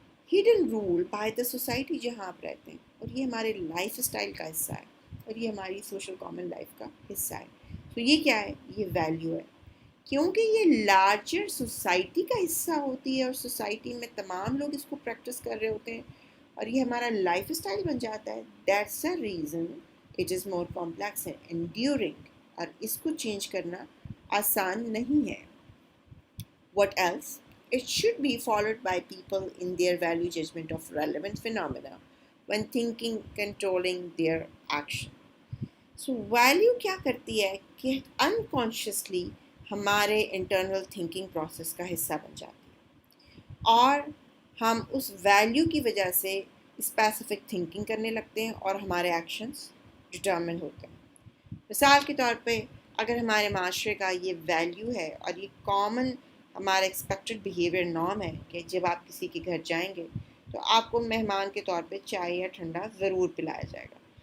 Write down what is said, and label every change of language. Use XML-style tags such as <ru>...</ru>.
<en>hidden role by the society</en> <ur>جہاں آپ رہتے ہیں، اور یہ ہمارے لائف اسٹائل کا حصہ ہے، اور یہ ہماری سوشل کامن لائف کا حصہ ہے۔ تو یہ کیا ہے؟ یہ ویلیو ہے، کیونکہ یہ لارجر سوسائٹی کا حصہ ہوتی ہے، اور سوسائٹی میں تمام لوگ اس کو پریکٹس کر رہے ہوتے ہیں، اور یہ ہمارا لائف اسٹائل بن جاتا ہے۔</ur> <en>that's a reason it is more complex and enduring,</en> <ur>اور اس کو چینج کرنا آسان نہیں ہے۔</ur> <en>What else? It should be followed by people in their value judgment of relevant phenomena when thinking, controlling their action.</en> <ur>So value کیا کرتی ہے کہ انکانشیسلی ہمارے انٹرنل تھنکنگ پروسیس کا حصہ بن جاتی ہے، اور ہم اس ویلیو کی وجہ سے اسپیسیفک تھنکنگ کرنے لگتے ہیں اور ہمارے ایکشنز ڈٹرمن ہوتے ہیں۔ مثال کے طور پہ اگر ہمارے معاشرے کا یہ ویلیو ہے اور یہ کامن ہمارا ایکسپیکٹڈ بیہیویئر نارم ہے کہ جب آپ کسی کے گھر جائیں گے تو آپ کو مہمان کے طور پہ چائے یا ٹھنڈا ضرور پلایا جائے گا،</ur>